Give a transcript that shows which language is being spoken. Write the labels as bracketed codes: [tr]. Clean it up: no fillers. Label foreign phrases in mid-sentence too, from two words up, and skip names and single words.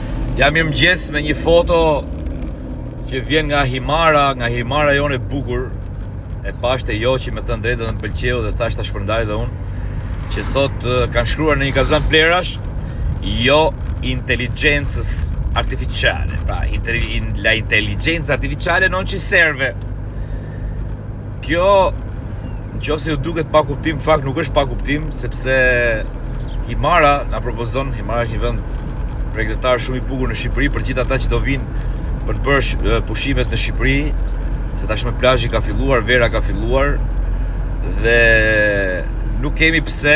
[sq] Jam mirëmëngjes me një foto që vjen nga Himara jone e bukur. E pashte jo që me thënë drejtë dhe më pëlqeu dhe thash ta shpërndaj dhe unë, që thot kanë shkruar në një kazan plerash, jo inteligencës artificiale. Pra, [it] la intelligenza artificiale non ci serve. [sq] Kjo, nëse ju duket pa kuptim, fakt nuk është pa kuptim, sepse Himara na propozon, Himara është një vend pregëtar shumë i bukur në Shqipëri për gjithë ata që do vinë për të bërë pushimet në Shqipëri, se tashmë plazhi ka filluar, vera ka filluar dhe nuk kemi pse